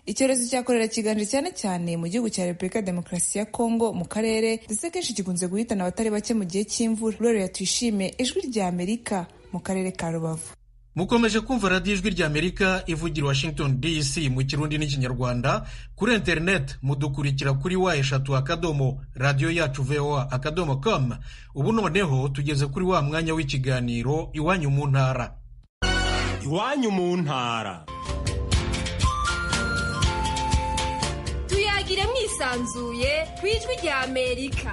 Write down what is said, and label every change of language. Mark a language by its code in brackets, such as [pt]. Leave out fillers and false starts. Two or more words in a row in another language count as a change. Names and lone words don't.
[rw] Icyorezo cya kolera kiganje cyane cyane mu gihugu cya Repubulika Demokarasi ya Kongo mu karere, ndetse kenshi gikunze guhitana abatari bake mu gihe cy'imvura. Gloria Tuyishime, Ijwi rya Amerika mu karere ka Rubavu. Mukomeje kumva radiyo Ijwi rya Amerika ivugira Washington DC mu Kirundi n'Ikinyarwanda. Kuri internet mudukurikira kuri #, radio yacu voa.com. Ubu noneho tugeze kuri wa mwanya w'ikiganiro Iwanyu mu ntara. Iwanyu mu ntara. Tuyagire mwisanzuye kwijwi rya Amerika.